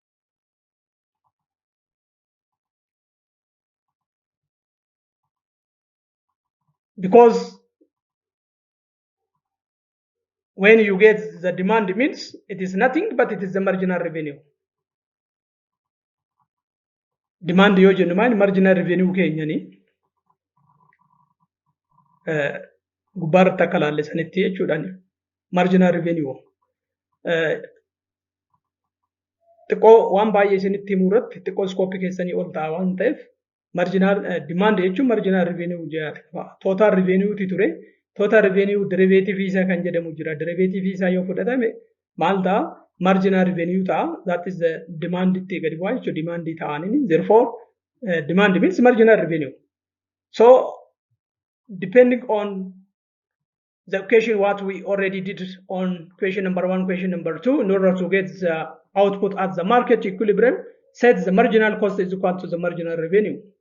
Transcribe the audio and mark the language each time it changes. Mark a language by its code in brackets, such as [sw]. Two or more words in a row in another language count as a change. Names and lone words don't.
[en] Because when you get the demand means it is nothing but it is the marginal revenue. [om] Demand yoo jennu maal [en] marginal revenue [om] keenyani gubbaarratti akka laallisanitti jechuudhaan [en] marginal revenue [om] xiqqoo waan baay'ee isinitti himuu irratti xiqqoo iskooppii keessanii ol ta'a waan ta'eef [en] marginal demand [om] jechuun [en] marginal revenue [om] jedhama. [en] Total revenue [om] ti ture. [en] Total revenue [om] derivative isaa kan jedhamu jira. Derivative isaa yoo fudhatame maal ta'a? [en] Marginal revenue [om] ta'a. [en] That is the demand [om] itti gadi bu'aa jechuudha. Demand ta'anii. [en] Therefore, demand means marginal revenue. So, depending on the equation what we already did on question number 1, question number 2, in order to get the output at the market equilibrium, set the marginal cost is equal to the marginal revenue.